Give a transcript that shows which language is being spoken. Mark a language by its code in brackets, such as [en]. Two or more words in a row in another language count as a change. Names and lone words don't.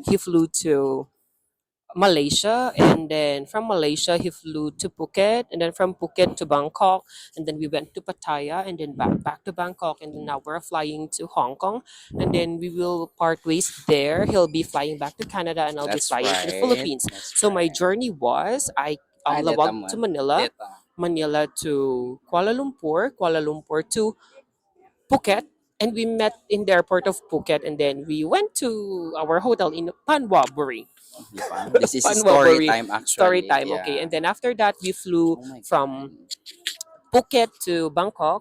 [en] he flew to Malaysia, and then from Malaysia he flew to Phuket, and then from Phuket to Bangkok, and then we went to Pattaya, and then back to Bangkok, and then now we're flying to Hong Kong, and then we will part ways there. He'll be flying back to Canada, and I'll be That's flying to the right. Philippines. That's So my right. journey was Ay, [ilo] Lawag deta [en] to [ilo] man. [en] Manila, [ilo] Deta. [en] Manila to Kuala Lumpur to Phuket, and we met in the airport of Phuket, and then we went to our hotel in Panwaburi. Diba? This is Panwaburi. story time actually. Story time, Yeah. okay. And then after that, we flew Oh my from God. Phuket to Bangkok,